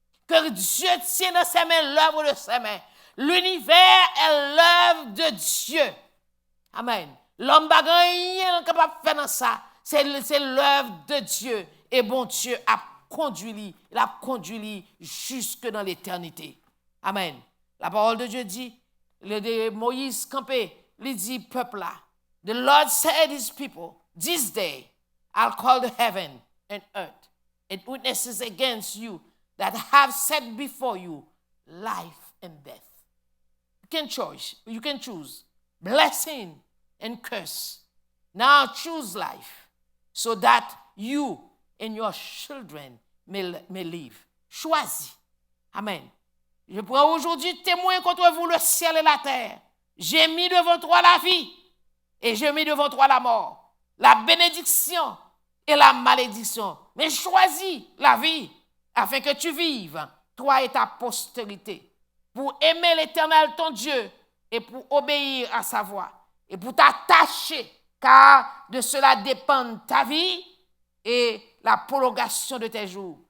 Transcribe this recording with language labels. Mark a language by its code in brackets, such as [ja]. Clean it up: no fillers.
[fr] Que Dieu tient dans ses mains l'œuvre de ses mains. L'univers est l'œuvre de Dieu. Amen. L'homme n'a rien capable de faire dans ça. C'est l'œuvre de Dieu. Et bon Dieu a conduit jusque dans l'éternité. Amen. La parole de Dieu dit, de Moïse campé, il dit peuple là. [en] The Lord said his people, this day I'll call the heaven and earth and witnesses against you that have set before you life and death. You can choose blessing and curse. Now choose life so that you and your children may live. [fr] Choisis. Amen. Je prends aujourd'hui témoin contre vous le ciel et la terre. J'ai mis devant toi la vie et j'ai mis devant toi la mort, la bénédiction et la malédiction. Mais choisis la vie afin que tu vives, toi et ta postérité, pour aimer l'Éternel ton Dieu et pour obéir à sa voix et pour t'attacher, car de cela dépend ta vie et la prolongation de tes jours.